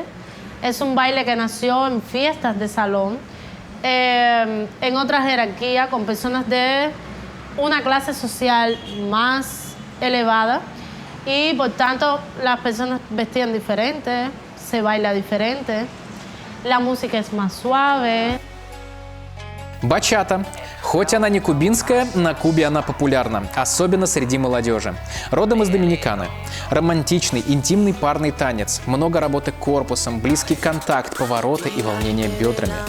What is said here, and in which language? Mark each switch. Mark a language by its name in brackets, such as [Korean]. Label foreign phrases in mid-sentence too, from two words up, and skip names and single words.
[Spanish] Es un baile que nació en fiestas de salón, en otra jerarquía, con personas de una clase social más elevada y por tanto las personas vestían diferente, se baila diferente, la música es más suave. [Russian] Бачата. Хоть она не кубинская, на Кубе она популярна, особенно среди молодежи. Родом из Доминиканы. Романтичный, интимный парный танец, много работы корпусом, близкий контакт, повороты и волнение бедрами.